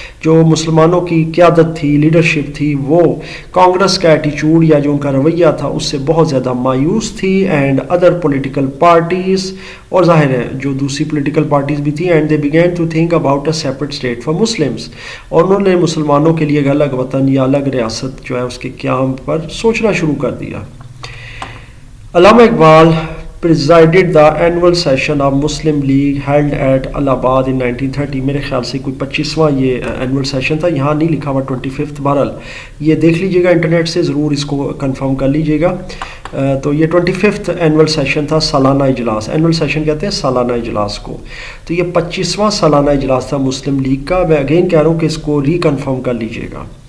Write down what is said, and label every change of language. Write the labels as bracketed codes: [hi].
[ur] جو مسلمانوں کی قیادت تھی، لیڈرشپ تھی، وہ کانگریس کا ایٹیچیوڈ یا جو ان کا رویہ تھا اس سے بہت زیادہ مایوس تھی. [en] and other political parties, [ur] اور ظاہر ہے جو دوسری پولیٹیکل پارٹیز بھی تھیں. [en] and they begin to think about a separate state for Muslims, [ur] اور انہوں نے مسلمانوں کے لیے ایک الگ وطن یا الگ ریاست جو ہے اس کے قیام پر سوچنا شروع کر دیا. [en] Allama Iqbal presided the annual session of Muslim League held at Allahabad in 1930. [ur] میرے خیال سے کوئی 25واں یہ اینول سیشن تھا، یہاں نہیں لکھا ہوا 25th، بہرحال یہ دیکھ لیجئے گا انٹرنیٹ سے، ضرور اس کو کنفرم کر لیجئے گا. تو یہ 25th اینول سیشن تھا، سالانہ اجلاس. اینول سیشن کہتے ہیں سالانہ اجلاس کو. تو یہ 25واں سالانہ اجلاس تھا مسلم لیگ کا. میں اگین کہہ رہا ہوں کہ اس کو ری کنفرم کر لیجئے گا.